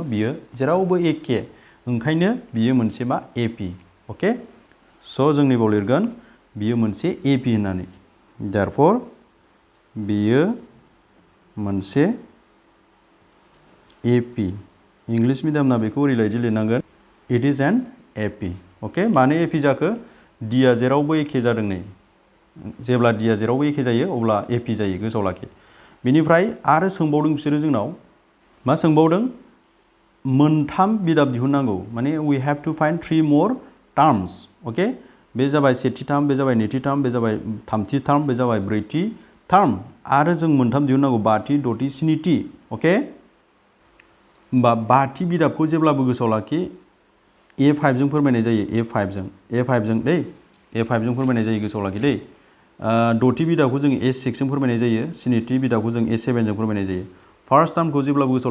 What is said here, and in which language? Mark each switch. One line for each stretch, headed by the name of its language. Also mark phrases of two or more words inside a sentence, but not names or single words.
Bodo: बियो जेरावबो एखे, ओंखायनो बियो मोनसे मा? एपि। अके, स' जों नैबाव लिरगोन बियो मोनसे एपि होननानै। देयरफर बियो मोनसे एपि। इंलिश मिडियामना बेखौ ओरैबायदि लिरनांगोन,
English: it is an AP.
Bodo: अके, मानो एपि जाखो? डिया जेरावबो एखे जादों नै। जेब्ला डिया जेरावबो एखे जायो अब्ला एपि जायो, गोसोआव लाखि। बिनिफ्राय आरो सोंबावदों बिसोरो जोंनाव, मा सोंबावदों? मोनथाम बिदाब दिहुननांगौ, माने
English: we have to find 3 more terms.
Bodo: अके, बे जाबाय सेथि टार्म, बे जाबाय नैथि टार्म, बे जाबाय थामथि टार्म, बे जाबाय ब्रैथि टार्म, आरो जों मोनथाम दिहुननांगौ, बाथि, द'थि, स्निथि। अके, होमबा बाथि बिदाबखौ जेब्लाबो गोसोआव लाखि A5 जों फोरमायनाय जायो A5 जों दै A5 जों फोरमायनाय जायो गोसोआव लाखि दै द'थि बिदाबखौ जों A6 जों फोरमायनाय जायो स्निथि बिदाबखौ जों A7 जों फोरमायनाय जायो
English: first termखौ
Bodo: जेब्लाबो गोसोआव